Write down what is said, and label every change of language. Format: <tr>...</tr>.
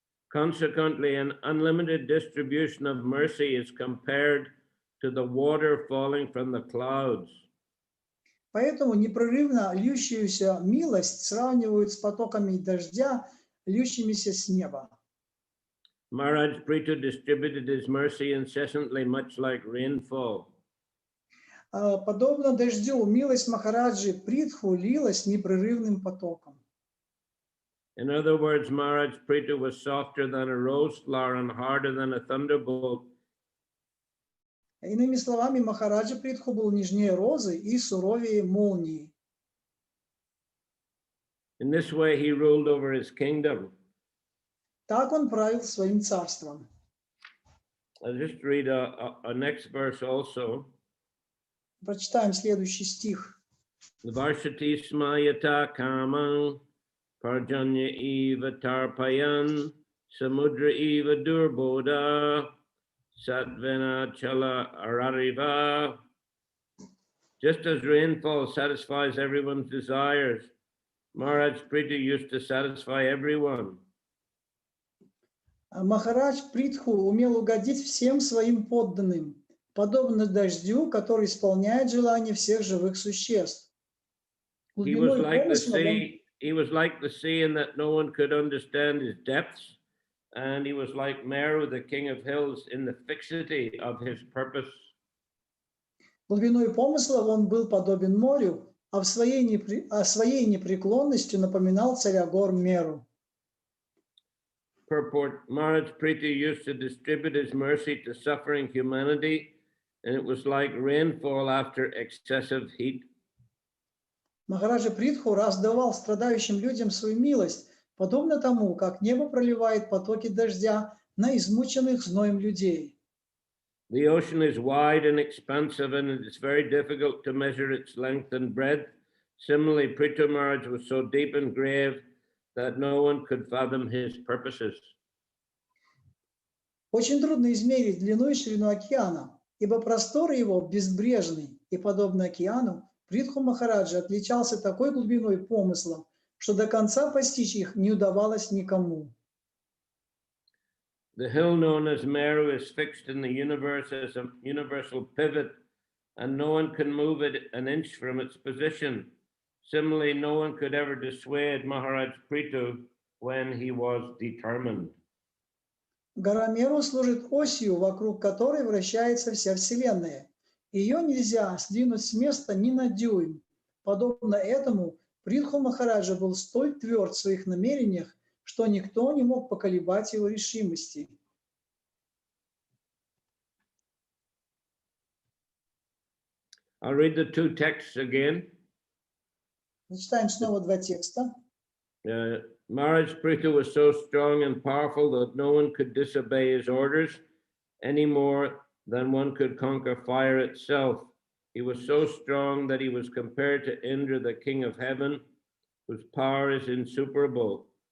<en>Consequently, an unlimited distribution of mercy is compared to the water falling from the clouds.</en> <ru>Поэтому непрерывно льющуюся милость сравнивают с потоками дождя, льющимися с неба.</ru> <en>Maharaj Prithu distributed his mercy incessantly, much like rainfall.</en> <ru>Подобно дождю, милость Махараджи Притху лилась непрерывным потоком.</ru> <en>In other words, Maharaj Prithu was softer than a rose flower and harder than a thunderbolt.</en> <ru>Иными словами, Махараджа Притху был нежнее розы и суровее молнии.</ru> <en>In this way, he ruled over his kingdom.</en> <ru>Так он правил своим царством.</ru> <en>I'll just read a next verse also.</en> <ru>Прочитаем следующий стих.</ru> <sa>Varshati smayata kamang parjanya eva tarpayan samudra eva durboda satvena chala arariva.</sa> <en>Just as rainfall satisfies everyone's desires, Maharaj Prithu used to satisfy everyone.</en> <ru>Махарадж Притху умел угодить всем своим подданным, подобно дождю, который исполняет желания всех живых существ.</ru> <en>He was like the sea in that no one could understand his depths, and he was like Meru, the king of hills, in the fixity of his purpose.</en> <ru>Глубиной помыслов он был подобен морю, а своей непреклонностью напоминал царя гор Меру.</ru> <en>Purport: Maharaj Prithu used to distribute his mercy to suffering humanity, and it was like rainfall after excessive heat.</en> <ru>Махараджа Притху раздавал страдающим людям свою милость, подобно тому, как небо проливает потоки дождя на измученных зноем людей.</ru> <en>The ocean is wide and expansive, and it is very difficult to measure its length and breadth. Similarly, Prithu Maharaj was so deep and grave that no one could fathom his purposes.</en> <ru>Очень трудно измерить длину и ширину океана, ибо просторы его безбрежны, и, подобно океану, Притху Махараджа отличался такой глубиной помыслов, что до конца постичь их не удавалось никому.</ru> <en>The hill known as Meru is fixed in the universe as a universal pivot, and no one can move it an inch from its position. Similarly, no one could ever dissuade Maharaj Prithu when he was determined.</en> <ru>Гора Меру служит осью, вокруг которой вращается вся Вселенная. Ее нельзя сдвинуть с места ни на дюйм. Подобно этому, Притху Махараджа был столь тверд в своих намерениях, что никто не мог поколебать его решимости.</ru> <en>I'll read the two texts again.</en> <ru>Зачитаем снова два текста.</ru> <en>Maharaj Prithu was so strong and powerful that no one could disobey his orders any more than one could conquer fire itself. He was so strong that he was compared to Indra, the king of heaven, whose power is insuperable.</en>